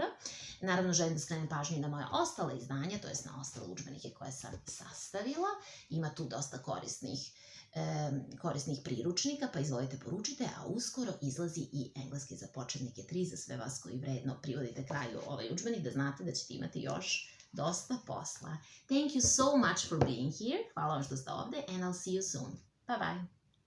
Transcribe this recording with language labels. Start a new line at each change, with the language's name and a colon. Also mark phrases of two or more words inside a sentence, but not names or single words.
Serbian: Naravno, želim da skrenem pažnju i na moje ostale izdanja, to jest na ostale udžbenike koje sam sastavila. Ima tu dosta korisnih priručnika, pa izvolite poručite, a uskoro izlazi i Engleski za početnike 3 za sve vas koji vredno privodite kraju ovaj udžbenik, da znate da ćete imati još dosta posla.
English: Thank you so much for being here.
Serbian: Hvala vam što ste ovde
English: and I'll see you soon. Bye bye.